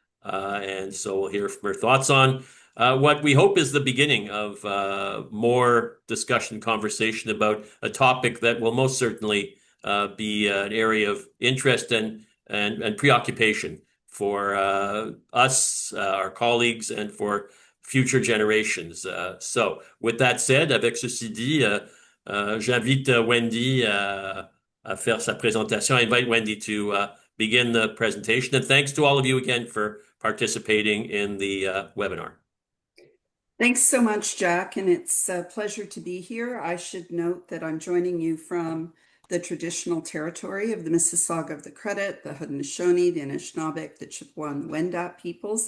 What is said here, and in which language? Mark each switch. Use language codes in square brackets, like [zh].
[en] And so we'll hear from her thoughts on what we hope is the beginning of more discussion, conversation about a topic that will most certainly be an area of interest and preoccupation for us, our colleagues, and for future generations. So with that said, [fr] avec ceci dit, j'invite Wendy à faire sa présentation. [en] I invite Wendy to begin the presentation. And thanks to all of you again for participating in the webinar. Thanks so much, Jack, and it's a pleasure to be here. I should note that I'm joining you from the traditional territory of the Mississauga of the Credit, the Haudenosaunee, the Anishinaabeg, the Chippewa, and the Wendat peoples.